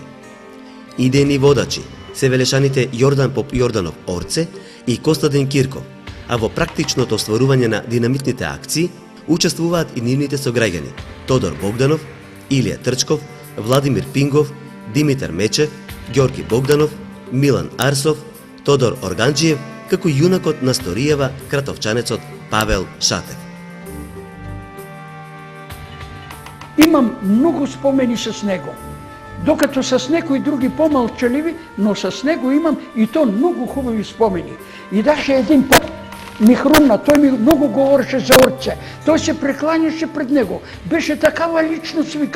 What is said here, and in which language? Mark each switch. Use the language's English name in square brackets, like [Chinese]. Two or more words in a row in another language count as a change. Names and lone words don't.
[Macedonian] Идејни водачи се велешаните Јордан Поп Јорданов Орце и Костадин Кирков, а во практичното остварување на динамитните акции учествуваат и нивните сограѓани Тодор Богданов, Илија Трчков, Владимир Пингов, Димитар Мечев, Ѓорги Богданов, Милан Арсов, Тодор Органџиев, како јунакот на сторијава кратовчанецот Павел Шатев. [Bulgarian] Имам многу спомени с него. Докато с некои други помалчаливи, но с него имам и то многу хубави спомени. И даже един път ми хрумна, той ми много говореше за Орце. Той се прекланяше пред него. Беше такава личност, вика.